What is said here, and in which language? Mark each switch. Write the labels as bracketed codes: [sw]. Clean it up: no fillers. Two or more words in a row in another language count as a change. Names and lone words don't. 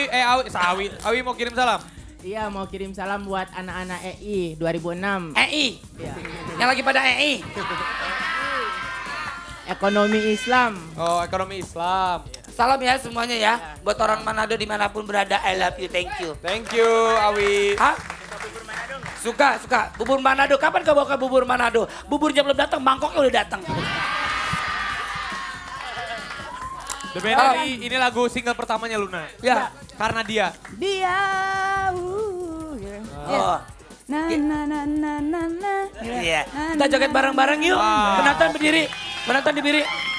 [id] Sawi. Awi mau kirim salam. Iya mau kirim salam buat anak-anak EI 2006. EI. Iya. Yang lagi pada EI. Ekonomi Islam. Oh, ekonomi Islam. Salam ya semuanya ya. Buat orang Manado dimanapun berada, [en] I love you, thank you. Thank you, [id] Awi. Hah? Suka. Bubur Manado, kapan kau bawa ke bubur Manado? Buburnya belum datang, mangkoknya udah datang. The Bannery, ini lagu single pertamanya Luna. Ya. Karena dia. Dia. Oh. Na na na na na na. Iya. Kita joget bareng-bareng yuk. Wow. Penonton berdiri.